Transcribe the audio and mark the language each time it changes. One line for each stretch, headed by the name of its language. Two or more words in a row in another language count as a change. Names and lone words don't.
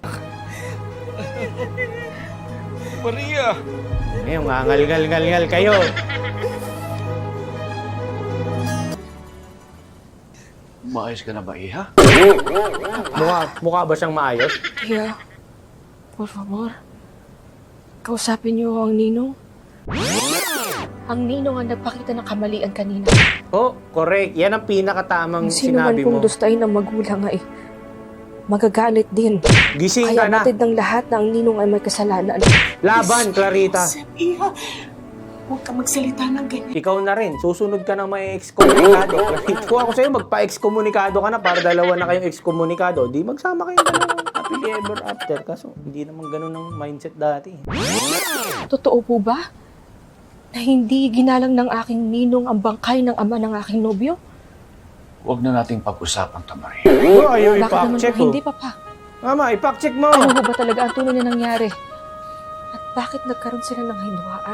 Filipino: Maria! Ngayon, ngangal-ngal-ngal kayo. Maayos ka na ba, Iha? Mukha ba siyang maayos? Kaya,
Spanish: por favor,
Filipino: kausapin niyo ang Ninong. Ang Ninong ang nagpakita ng kamalian kanina. Oh, correct. Yan ang pinakatamang Kung sino man sinabi pong mo. gustahin ng magulang ay magagalit din. Gising Kaya ka na. batid ng lahat na ang Ninong ay may kasalanan. Laban, Clarita. Iha, Huwag ka magsalita ng ganyan. Ikaw na rin, susunod ka ng may excommunicado. Kung ako sa'yo, magpa-excommunicado ka na para dalawa na kayong excommunicado. Di magsama kayong dalawang
English: happily ever after.
Filipino: Kaso, hindi naman ganun ang mindset dati. Totoo po ba na hindi ginalang ng aking ninong ang bangkay ng ama ng aking nobyo? Huwag na nating pag-usapan, Tamarin. Oh, ayaw Bakit naman ipack-check po oh. hindi, Papa? Mama, ipack-check mo. Ano ba talaga ang tunay na nangyari? At bakit nagkaroon sila ng hindwaan?